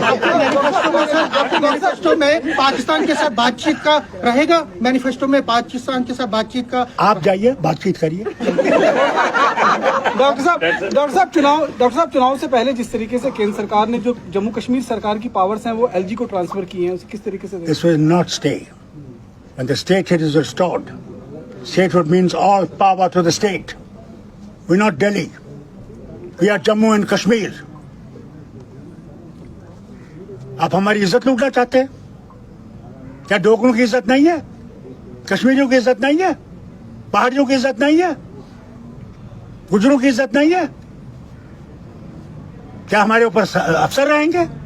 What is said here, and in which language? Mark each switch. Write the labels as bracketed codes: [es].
[hi] आपके मैनिफेस्टो में पाकिस्तान के साथ बातचीत का रहेगा, मैनिफेस्टो में पाकिस्तान के साथ बातचीत का। आप जाइए बातचीत करिए। डॉक्टर साहब चुनाव से पहले जिस तरीके से केंद्र सरकार ने जो जम्मू कश्मीर सरकार की पावर्स हैं वो एलजी को ट्रांसफर किए हैं, उसे किस तरीके से [en] This will not stay. When the statehood is restored, statehood means all power to the state. We're not Delhi. We are Jammu and Kashmir. [hi] आप हमारी इज्जत लूटना चाहते हैं क्या? डोगरों की इज्जत नहीं है, कश्मीरियों की इज्जत नहीं है, पहाड़ियों की इज्जत नहीं है, गुजरों की इज्जत नहीं है? क्या हमारे ऊपर अफसर रहेंगे?